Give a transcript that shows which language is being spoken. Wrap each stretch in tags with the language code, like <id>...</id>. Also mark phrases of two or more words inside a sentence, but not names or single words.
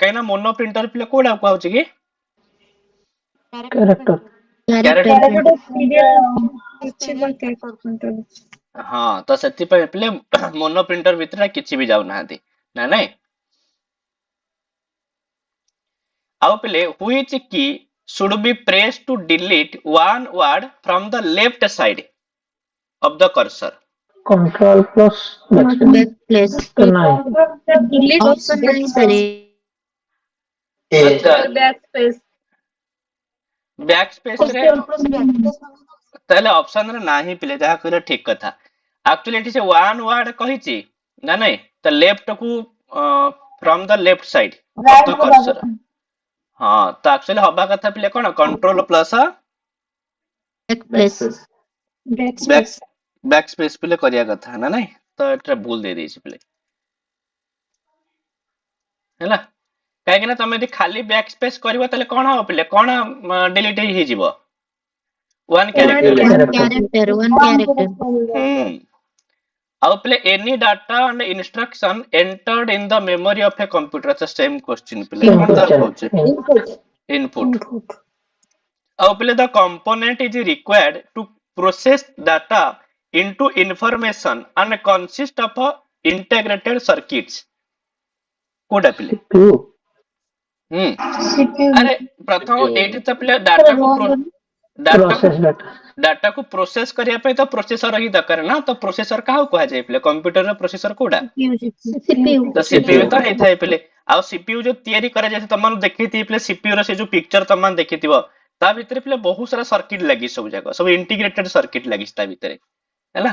<or>କାହିଁକି ନା ମୋନୋ ପ୍ରିଣ୍ଟର ପିଲା କୋଉଟା କୁହାଉଛି କି? କ୍ୟାରେକ୍ଟର କ୍ୟାରେକ୍ଟର। କ୍ୟାରେକ୍ଟର ହଁ ତ ସେଥିପାଇଁ ପିଲେ ମୋନୋ ପ୍ରିଣ୍ଟର ଭିତରେ କିଛି ବି ଯାଉନାହାନ୍ତି ନା ନାଇଁ। ଆଉ ପିଲେ</or> <en>which key should be pressed to delete one word from the left side of the cursor? control plus backspace back place</en> <hi>तो नहीं। ऑप्शन नहीं सर।</hi> <or>ଆଚ୍ଛା ବ୍ୟାକ୍ ସ୍ପେସ ରେ ତାହେଲେ ଅପସନ ରେ ନାହିଁ ପିଲେ, ଯାହା କହିଲେ ଠିକ କଥା। ଆକ୍ଚୁଆଲି ଏଠି ସେ</or> <en>one word</en> <or>କହିଛି ନା ନାଇଁ?</or> <en>ତ ଲେଫ୍ଟ କୁ from the left side of the cursor.</en> <or>ହଁ ତ ଆକ୍ଚୁଆଲି ହବା କଥା ପିଲେ କଣ</or> <en>control plus back place</en> <or>ବ୍ୟାକ୍ ସ୍ପେସ ପିଲେ କରିବା କଥା ନା ନାଇଁ? ତ ଏଟା ଭୁଲ ଦେଇ ଦେଇଛି ପିଲେ ହେଲା। କାହିଁକି ନା ତମେ ଯଦି ଖାଲି ବ୍ୟାକ୍ ସ୍ପେସ କରିବ ତାହେଲେ କଣ ହବ ପିଲେ? କଣ ଡିଲିଟ ହେଇଯିବ?</or> <en>one character. character one character</en> <or>ଆଉ ପିଲେ</or> <en>any data and instruction entered in the memory of a computer.</en> <or>ତ</or> <en>same question</en> <or>ପିଲେ सेम କଣ ତାର क्वेश्चन କହୁଛେ? ଇନପୁଟ। ଆଉ ପିଲେ</or> <en>the component is required to process data into information and consist of integrated circuits.</en> <or>କୋଉଟା ପିଲେ? सीपीयू ଆରେ ପ୍ରଥମ ଏଇଠି ତ ପିଲେ ଡାଟାକୁ</or> <en>process data</en> <or>ଡାଟାକୁ ପ୍ରୋସେସ କରିବା ପାଇଁ ତ ପ୍ରୋସେସର ହିଁ ଦରକାର ନା। ତ ପ୍ରୋସେସର କାହାକୁ କୁହାଯାଏ ପିଲେ? କମ୍ପ୍ୟୁଟରର ପ୍ରୋସେସର କୋଉଟା? सीपीयू ତ ସିପିୟୁ ତ ହେଇଥାଏ ପିଲେ। ଆଉ ସିପିୟୁ ଯୋଉ ତିଆରି କରାଯାଇଥାଏ ତମମାନେ ଦେଖିଥିବେ ପିଲେ ସିପିୟୁ ର ସେ ଯୋଉ ପିକ୍ଚର ତମମାନେ ଦେଖିଥିବ ତା ଭିତରେ ପିଲେ ବହୁତ ସାରା ସର୍କିଟ ଲାଗିଛି, ସବୁ ଯାକ ସବୁ</or> <en>integrated circuit</en> <or>ଲାଗିଛି ତା ଭିତରେ ହେଲା।</or>